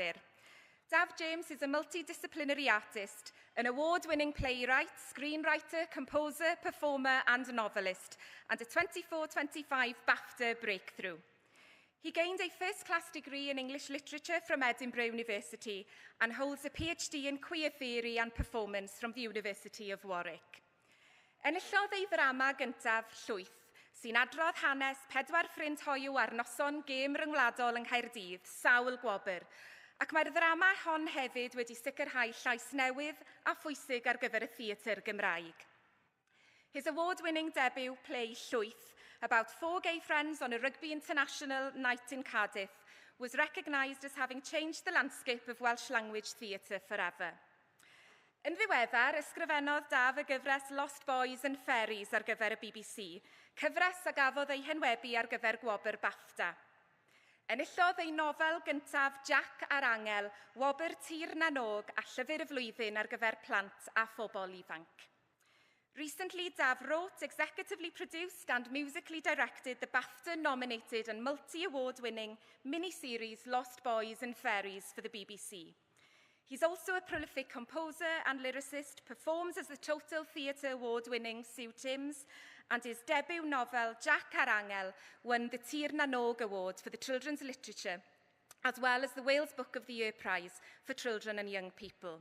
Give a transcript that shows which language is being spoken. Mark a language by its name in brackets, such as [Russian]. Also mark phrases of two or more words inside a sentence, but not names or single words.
[English] Daf James is a multidisciplinary artist an award-winning playwright, screenwriter, composer, performer and novelist, and a 24-25 BAFTA breakthrough. He gained a first-class degree in English literature from Edinburgh University and holds a PhD in queer theory and performance from the University of Warwick. [Welsh] Enillodd ei ddrama gyntaf, Llwyth, sy'n adrodd hanes 4 ffrind hoyw ar noson gêm ryngwladol yng Nghaerdydd, Sawl Gwobr, ac mae'r ddrama hon hefyd wedi sicrhau llais newydd a phwysig ar gyfer y theatr Gymraeg. [English] His award-winning debut play Llwyth, about 4 gay friends on a Rugby International night in Cardiff, was recognised as having changed the landscape of Welsh language theatre forever. [Welsh] Yn ddiweddar, ysgrifennodd Daf y gyfres Lost Boys and Fairies ar gyfer y BBC, cyfres a gafodd ei henwebu ar gyfer Gwobr BAFTA. Enillodd ei nofel gyntaf Jack a'r Angel, Wobr Tir na Nog a Llyfr y Flwyddyn ar gyfer plant a phobl ifanc. [English] Recently, Daf wrote, executively produced and musically directed the BAFTA-nominated and multi-award-winning mini-series Lost Boys and Fairies for the BBC. He's also a prolific composer and lyricist, performs as the Total Theatre Award-winning Sue Timms, and his debut novel, Jack a'r Angel, won the Tir na Nog Award for the Children's Literature, as well as the Wales Book of the Year Prize for Children and Young People.